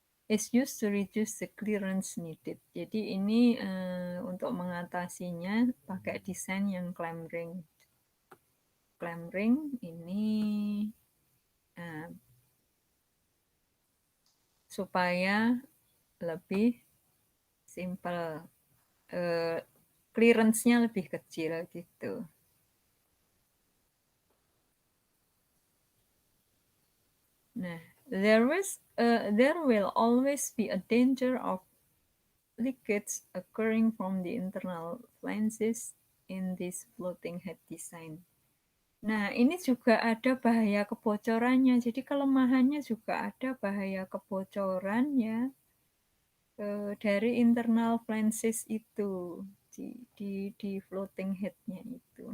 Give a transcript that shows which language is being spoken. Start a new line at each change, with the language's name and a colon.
English: Is used to reduce the clearance needed.
Indonesian: Jadi ini untuk mengatasinya pakai desain yang clamp ring. Clamp ring ini supaya lebih simple, clearance-nya lebih kecil gitu.
English: Nah, there will always be a danger of leakage occurring from the internal flanges in this floating head design.
Indonesian: Nah, ini juga ada bahaya kebocorannya. Jadi kelemahannya juga ada bahaya kebocoran ya dari internal flanges itu di floating head-nya itu.